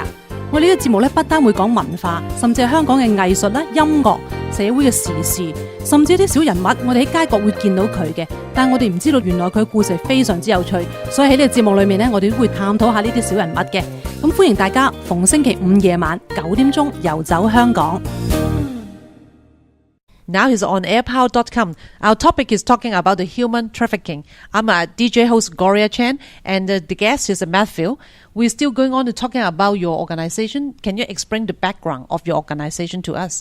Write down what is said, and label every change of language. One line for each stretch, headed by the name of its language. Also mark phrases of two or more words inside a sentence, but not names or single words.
Cantonese: 我呢個節目咧不單會講文化，甚至係香港嘅藝術啦、音樂、社會嘅時事，甚至啲小人物，我哋喺街角會見到佢嘅，但係我哋唔知道原來佢嘅故事係非常之有趣，所以喺呢個節目裏面咧，我哋都會探討下呢啲小人物嘅。咁歡迎大家逢星期五夜晚9點鐘遊走香港。
English: Now he's on airpower.com. Our topic is talking about the human trafficking. I'm a DJ host, Gloria Chan, and the guest is Matthew. We're still going on to talking about your organization. Can you explain the background of your organization to us?